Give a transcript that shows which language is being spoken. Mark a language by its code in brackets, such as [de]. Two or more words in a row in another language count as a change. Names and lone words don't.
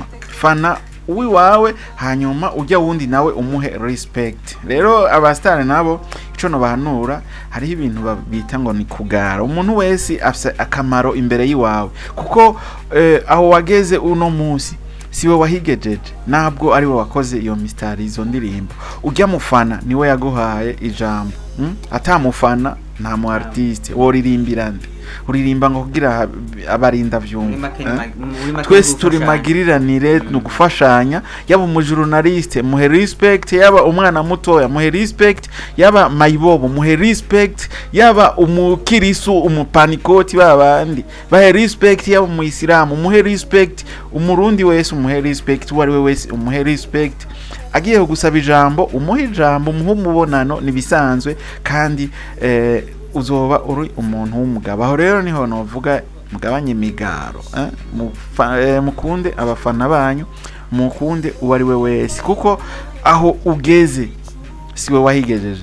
[rn] Fana uwiwawe hanyuma ujya wundi nawe umuhe respect. Rero abastare nabo ico no bahanura, hariho ibintu babita ngo ni kugara. Umuntu wese afise akamaro imbere yiwawe kuko aho wageze uno munsi siwe wahigejeje, nabwo ari we wakoze iyo mistari izo ndirimbo. Ujya mufana niwe yaguhaye ijambo, atamufana nta mu artiste woririmbira nde, uririmba ngo kugira abarinda vyumva. Twese turi magiriranire no gufashanya, yaba umujournaliste muhe respect, yaba umwana mutoya muhe respect, yaba mayibobo muhe respect, yaba umukirisu umupanikoti babandi bahe respect, yaba umuyisilamu muhe respect, umurundi wese umuhe respect, wari we wese umuhe respect. Agiye gusaba ijambo umuhe ijambo, umuhe umubonano nibisanzwe kandi uzoba uri umuntu w'umugabo. Aho rero niho novuga mugabanye imigaro, mukunde abafana banyu, mukunde uwari we wese kuko aho ugeze siwe wahigejeje.